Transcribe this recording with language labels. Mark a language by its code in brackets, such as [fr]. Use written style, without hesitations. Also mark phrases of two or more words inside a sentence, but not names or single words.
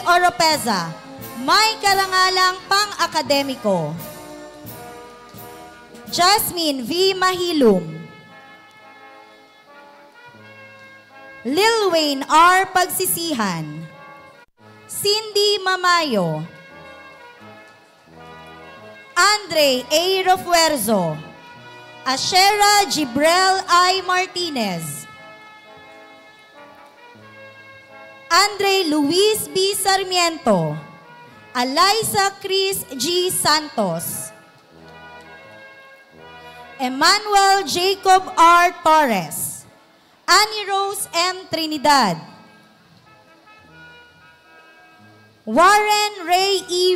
[tl] Oropeza, may karangalang pang-akademiko. Jasmine V. Mahilum, Lil Wayne R. Pagsisihan, Cindy Mamayo, Andre A. Rofuerzo, Ashera Gibrel I. Martinez, Andre Luis B. Sarmiento, Alyssa Chris G. Santos, Emmanuel Jacob R. Torres, Annie Rose M. Trinidad, Warren Ray E.